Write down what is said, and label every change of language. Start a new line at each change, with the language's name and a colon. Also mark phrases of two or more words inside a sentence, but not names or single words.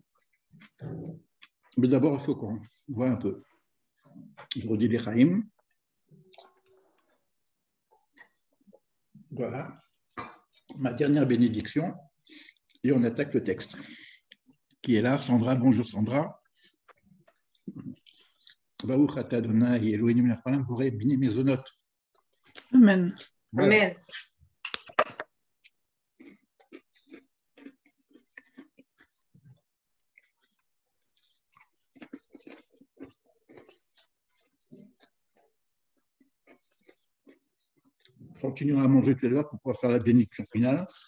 French: Mais d'abord, il faut qu'on voit un peu. Je redis les Chaim. Voilà. Ma dernière bénédiction. Et on attaque le texte. Qui est là, Sandra. Bonjour Sandra.
Hebrew: ברוך אתה אדוני אלוהינו מלך העולם בורא בני מזונות.
French: Amen. Voilà. Amen. Continuons à manger tout à l'heure pour pouvoir faire la bénédiction finale.